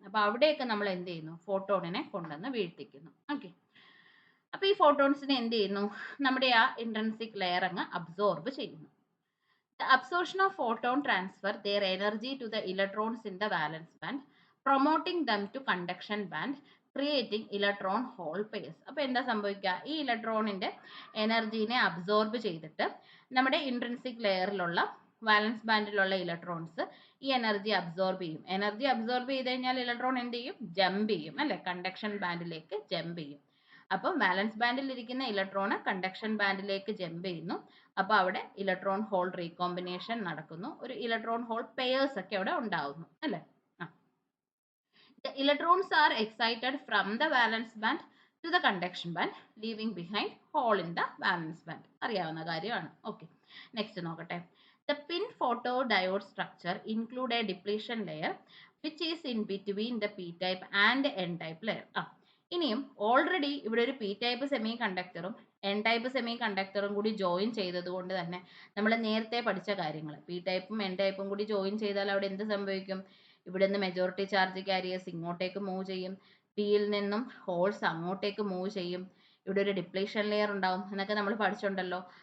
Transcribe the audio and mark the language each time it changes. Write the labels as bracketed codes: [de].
[ml] അപ്പൊ അവിടെയൊക്കെ നമ്മൾ എന്ത് ചെയ്യുന്നു? ഫോട്ടോണിനെ കൊണ്ടുവന്ന് വീഴ്ത്തിക്കുന്നു. ഓക്കെ, അപ്പൊ ഈ ഫോട്ടോൺസിനെ എന്ത് ചെയ്യുന്നു? നമ്മുടെ ആ ഇൻട്രിൻസിക് ലെയർ അങ്ങ് അബ്സോർബ് ചെയ്യുന്നു. [en] The absorption of photon transfer their energy to the electrons in the valence band, promoting them to conduction band, creating electron hole pairs. [ml] അപ്പൊ എന്താ സംഭവിക്കുക? ഈ ഇലക്ട്രോണിന്റെ എനർജീനെ അബ്സോർബ് ചെയ്തിട്ട് നമ്മുടെ ഇൻട്രിൻസിക് ലെയറിലുള്ള വാലൻസ് ബാൻഡിലുള്ള ഇലക്ട്രോൺസ് ഈ എനർജി അബ്സോർബ് ചെയ്യും. എനർജി അബ്സോർബ് ചെയ്ത് കഴിഞ്ഞാൽ ഇലക്ട്രോൺ എന്ത് ചെയ്യും? ജമ്പ് ചെയ്യും അല്ലെ, കണ്ടക്ഷൻ ബാൻഡിലേക്ക് ജമ്പ് ചെയ്യും. അപ്പം വാലൻസ് ബാൻഡിൽ ഇരിക്കുന്ന ഇലക്ട്രോൺ കണ്ടക്ഷൻ ബാൻഡിലേക്ക് ജമ്പ് ചെയ്യുന്നു. അപ്പൊ അവിടെ ഇലക്ട്രോൺ ഹോൾ റീകോമ്പിനേഷൻ നടക്കുന്നു, ഒരു ഇലക്ട്രോൺ ഹോൾ പെയേഴ്സ് ഒക്കെ അവിടെ ഉണ്ടാവുന്നു അല്ലെ. [en] The electrons are excited from the valence band to the conduction band, leaving behind hole in the valence band. [ml] അറിയാവുന്ന കാര്യമാണ്. ഓക്കെ, നെക്സ്റ്റ് നോക്കട്ടെ. [en] The pin photodiode structure include a depletion layer which is in between the p-type and n-type layer. [ml] ഇനിയും already ഇവിടെ ഒരു P type semi കണ്ടക്ടറും N type semi കണ്ടക്ടറും കൂടി join ചെയ്തത് കൊണ്ട് തന്നെ നമ്മൾ നേരത്തെ പഠിച്ച കാര്യങ്ങൾ, പി ടൈപ്പും എൻ ടൈപ്പും കൂടി ജോയിൻ ചെയ്താൽ അവിടെ എന്ത് സംഭവിക്കും? ഇവിടെ നിന്ന് മെജോറിറ്റി ചാർജ് കാരിയേഴ്സ് ഇങ്ങോട്ടേക്ക് മൂവ് ചെയ്യും, പിയിൽ നിന്നും ഹോൾസ് അങ്ങോട്ടേക്ക് മൂവ് ചെയ്യും, ഇവിടെ ഒരു ഡിപ്ലീഷൻ ലെയർ ഉണ്ടാവും എന്നൊക്കെ നമ്മൾ പഠിച്ചിട്ടുണ്ടല്ലോ.